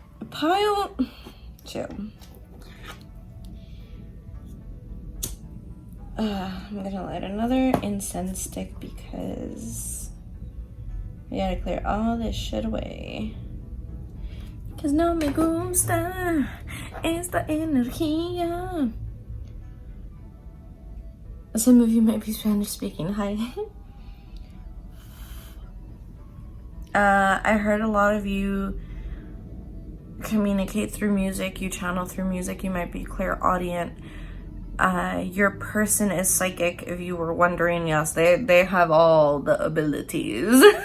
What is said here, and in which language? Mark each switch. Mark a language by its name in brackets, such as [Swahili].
[English] Pile 2. I'm gonna light another incense stick because we gotta clear all this shit away. Cause [Spanish] no me gusta esta energía. [English] Some of you might be Spanish speaking. Hi. I heard a lot of you communicate through music, you channel through music, you might be clairaudient. Your person is psychic, if you were wondering. Yes, they have all the abilities.